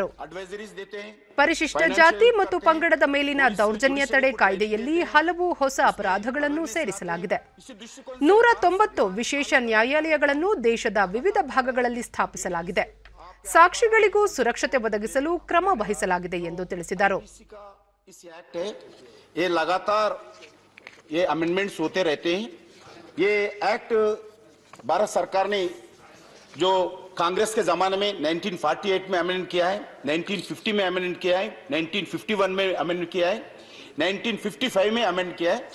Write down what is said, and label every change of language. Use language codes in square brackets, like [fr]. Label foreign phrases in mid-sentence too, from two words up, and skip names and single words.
[kn] ಪರಿಶಿಷ್ಟ ಜಾತಿ ಮತ್ತು ಪಂಗಡದ ಮೇಲಿನ ದೌರ್ಜನ್ಯ ತಡೆ ಕಾಯ್ದೆಯಲ್ಲಿ ಹಲವು ಹೊಸ ಅಪರಾಧಗಳನ್ನು ಸೇರಿಸಲಾಗಿದೆ. 190 ವಿಶೇಷ ನ್ಯಾಯಾಲಯಗಳನ್ನು ದೇಶದ ವಿವಿಧ ಭಾಗಗಳಲ್ಲಿ ಸ್ಥಾಪಿಸಲಾಗಿದೆ. ಸಾಕ್ಷಿಗಳಿಗೂ ಸುರಕ್ಷತೆ ಒದಗಿಸಲು ಕ್ರಮ ವಹಿಸಲಾಗಿದೆ ಎಂದು ತಿಳಿಸಿದರು. [hi] भारत सरकार ने जो कांग्रेस के जमाने में 1948 में अमेंडमेंट किया है, 1950 में अमेंडमेंट किया है, 1951 में अमेंडमेंट किया है, 1955 में अमेंड किया है.